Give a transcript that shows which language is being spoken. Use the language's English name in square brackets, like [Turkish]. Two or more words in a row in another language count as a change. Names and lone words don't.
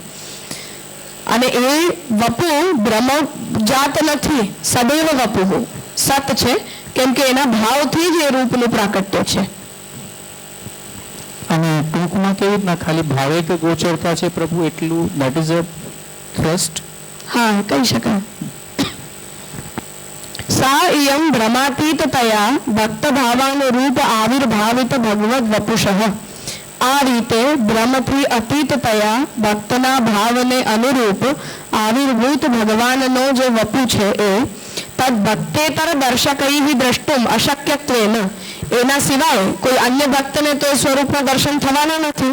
[Gujarati] અને એ વપુ બ્રહ્મ જાત નથી, સદૈવ વપુ સત છે, કેમ કે એના ભાવથી જ એ રૂપનું પ્રાકટ્ય છે. અને ટૂંકમાં કેવી રીતના ખાલી ભાવિક ગોચરતા છે પ્રભુ, એટલું [English] that is a thrust. [Gujarati] હા, કહી શકાય. [Sanskrit] सा इयं भ्रमातीततया भक्त भावानुरूप आविर्भावित भगवद वपुषः. [Gujarati] આ રીતે બ્રહ્મથી અતીતતયા ભક્તના ભાવને અનુરૂપ આવિર્ભૂત ભગવાનનો જે વપુ છે એ [Sanskrit] તદ ભક્તેતર દર્શકૈઃ દ્રષ્ટુમ અશક્યત્વેન, [Gujarati] એના સિવાય કોઈ અન્ય ભક્તને તો એ સ્વરૂપના દર્શન થવાના નથી.